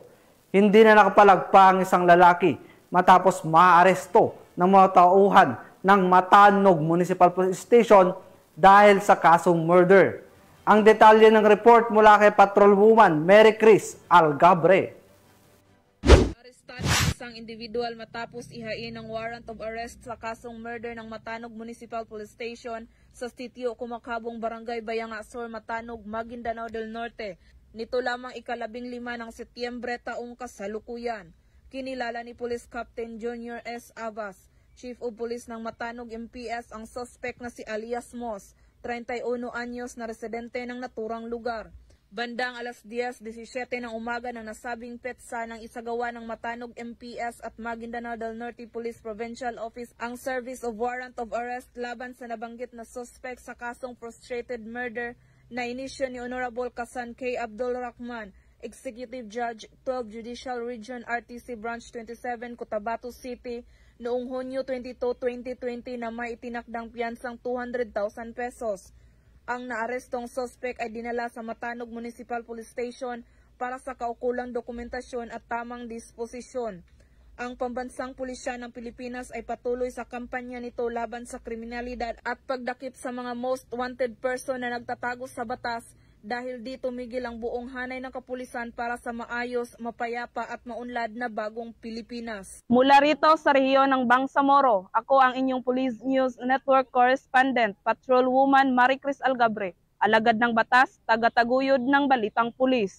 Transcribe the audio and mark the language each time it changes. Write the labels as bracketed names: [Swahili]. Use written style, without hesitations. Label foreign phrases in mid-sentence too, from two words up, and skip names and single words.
[Filipino] Hindi na nakapalagpa ang isang lalaki matapos maaresto ng mga tauhan ng Matanog Municipal Police Station dahil sa kasong murder. Ang detalye ng report mula kay Patrolwoman Mary Chris Algabre. Arestan ang isang individual matapos ihain ang [English] warrant of arrest [Filipino] sa kasong murder ng Matanog Municipal Police Station sa sitio Kumakabong, Barangay Bayanga Sur, Matanog, Maguindanao del Norte. Nito lamang ika-15 ng Setyembre taong kasalukuyan. Kinilala ni Police Captain Junior S. Avas, Chief of Police ng Matanog MPS, ang suspect na si Alias Mos, 31 anyos na residente ng naturang lugar. Bandang alas 10:17 ng umaga ng nasabing petsa ng isagawa ng Matanog MPS at Maguindanao del Norte Police Provincial Office ang [English] service of warrant of arrest [Filipino] laban sa nabanggit na suspect sa kasong [English] frustrated murder [Filipino] na inisyo ni Honorable Kasan K. [English] Abdul Rahman, Executive Judge, 12 Judicial Region, [Filipino] RTC Branch 27, Cotabato City, noong Hunyo 22, 2020 na may itinakdang piyansang 200,000 pesos. Ang naarestong suspect ay dinala sa Matanog Municipal Police Station para sa kaukulang dokumentasyon at tamang disposisyon. Ang Pambansang Pulisya ng Pilipinas ay patuloy sa kampanya nito laban sa kriminalidad at pagdakip sa mga [English] most wanted person [Filipino] na nagtatago sa batas. Dahil dito tumigil ang buong hanay ng kapulisan para sa maayos, mapayapa at maunlad na bagong Pilipinas. Mula rito sa rehiyon ng Bangsamoro, ako ang inyong Police News Network Correspondent, Patrolwoman Mary Chris Algabre, alagad ng batas, taga-taguyod ng balitang pulis.